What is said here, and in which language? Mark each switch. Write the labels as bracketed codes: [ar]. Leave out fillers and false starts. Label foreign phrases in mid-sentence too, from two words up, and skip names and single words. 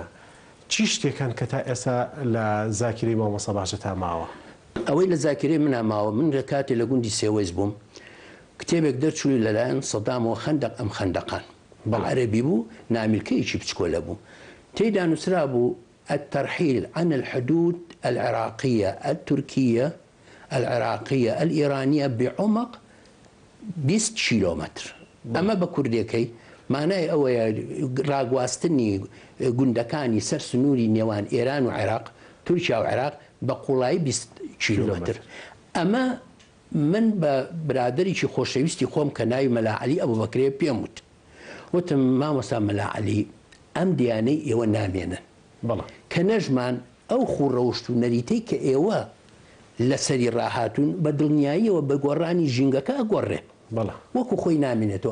[ckb] چی شتێکان کە تا ئێستا لە زاکری مامۆستا باشە تا ماوە؟ ئەوەی لە زاکرێ مناماوە من لە کاتێ لە گوندی سێوەیز بووم کتێبێک دەرچووی لەلایەن سەدامەوە خەندەق ئەم خەندەقان عەرەبی بوو نامیلکەیەکی بچکۆلە بوو. تێیدا نووسرا بوو [ar] الترحيل عن الحدود العراقية التركية العراقية الإيرانية بعمق 20 كيلومتر. [ckb] ئەمە بە کوردەکەی مانای ئەوەیە ڕاگواستنی گوندەکانی سەر سنووری نێوان ئێران و عێراق تورکیا و عێراق بە قوڵایی 20 کیلومتر. ئەمە من بە برادریی خۆشەویستی خۆم کە ناوی مەلاعەلی ئەبوبەکرێ پێم وت وتم مامۆستا مەلاعەلی ئەم دیانەی ئێوە نامێنن کە نەژمان ئەو خوڕەوشت و نەریتەی کە ئێوە لەسەری ڕاهاتون بە دڵنیاییەوە بە گۆڕانی ژینگەکە ئەگۆڕێ وەکو خۆی نامێنێتەوە.